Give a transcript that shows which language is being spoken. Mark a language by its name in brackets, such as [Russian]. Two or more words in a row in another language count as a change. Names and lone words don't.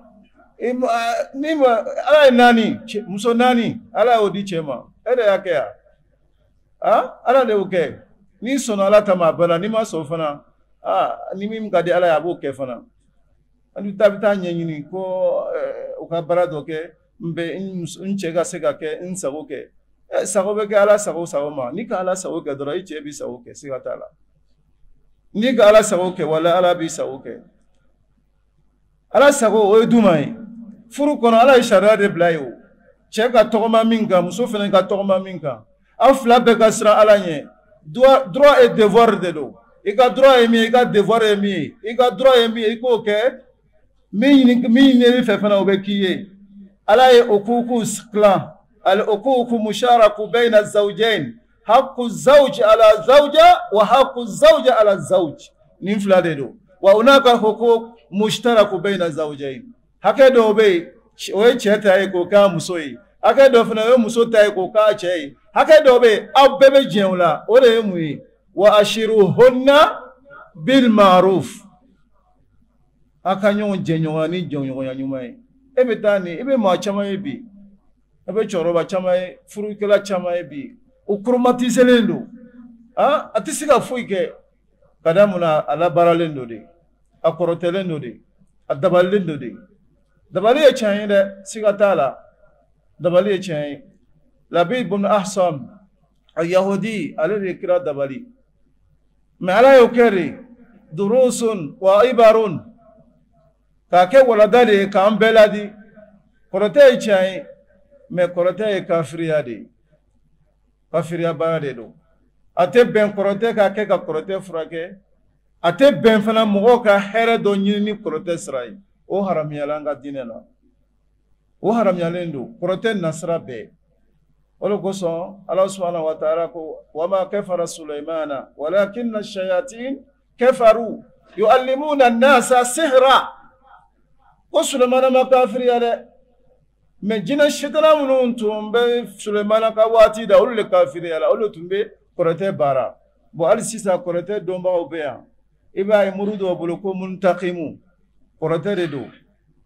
[Bambara] ala ye naani muso naani ala y'o di cɛ ma e de y'a kɛ yan ala de y'o kɛ n'i sɔnna ala ta ma a bala n'i ma sɔn fana ni min ka di ala ye a b'o kɛ fana an bɛ taa ɲɛɲini ko u ka baara dɔ kɛ n cɛ ka se ka kɛ n sago kɛ sago bɛ kɛ ala sago ma n'i ka ala sago kɛ dɔrɔn i cɛ b'i sago kɛ siga t'a la n'i ka ala sago kɛ wala ala b'i sago kɛ ala sago o ye duma ye furu kɔnɔ ala ye sariya de bila ye o cɛ ka tɔgɔma min kan muso fana ka tɔgɔma min kan aw fila bɛɛ ka siran ala ɲɛ droit [French] et devoir [Bambara] de don i ka droit ye min ye i ka devoir ye min ye i ka droit ye min ye i k'o kɛ min ɲinini fɛ fana o bɛ k'i ye ala ye hukuku tilan [Arabic] الحقوق مشتركة بين الزوجين حق الزوج على الزوجة وحق الزوجة على الزوج [Bambara] nin fila de don [Arabic] وهناك حقوق مشتركة بين الزوجين [Bambara] hakɛ dɔw bɛ yen o ye cɛ ta ye k'o k'a muso ye hakɛ dɔ fana o ye muso ta ye k'o k'a cɛ ye hakɛ dɔw bɛ yen aw bɛɛ bɛ jɛn o la o de ye mun ye wa [Arabic] عاشروهن بالمعروف [Bambara] a ka ɲɔgɔn jɛɲɔgɔnya ni jɛɲɔgɔnya ɲuman ye e bɛ taa nin i bɛ maa caman ye bi e bɛ cɛkɔrɔba caman ye furukɛla caman ye bi o koromatiselen don a tɛ se ka foyi kɛ ka da mun na a labaaralen don de a kɔrɔtɛlen don de a dabalilen don de dabali ye tiɲɛ ye dɛ siga t'a la dabali ye tiɲɛ ye Labid ibn Ahsam a yahudi ale de ye kira dabali mɛ ala y'o kɛ de [Arabic] دروس وعبر [Bambara] k'a kɛ walada de ye k'an bɛɛ ladi kɔrɔtɛ ye tiɲɛ ye mɛ kɔrɔtɛ ye kafiriya de ye kafiriya baara de don a tɛ bɛn kɔrɔtɛ k'a kɛ ka kɔrɔtɛ furakɛ a tɛ bɛn fana mɔgɔw ka hɛrɛ dɔ ɲini ni kɔrɔtɛ sira ye o haramuyala an ka diinɛ na o haramuyalen don kɔrɔtɛ nasira bɛɛ o de kosɔn ala [Arabic] سبحانه وتعالى [Bambara] ko [Arabic] وما كفر سليمان ولكن الشياطين كفروا يعلمون الناس السحر [Bambara] ko Sulemana ma kafiriya dɛ mɛ jinɛ sitana minnu tun bɛ Sulemana ka waati da olu de kafiriya la olu tun bɛ kɔrɔtɛ baara bon hali sisan kɔrɔtɛ dɔnbagaw bɛ yan i b'a ye muru dɔw bolo ko muntakimu kɔrɔtɛ de don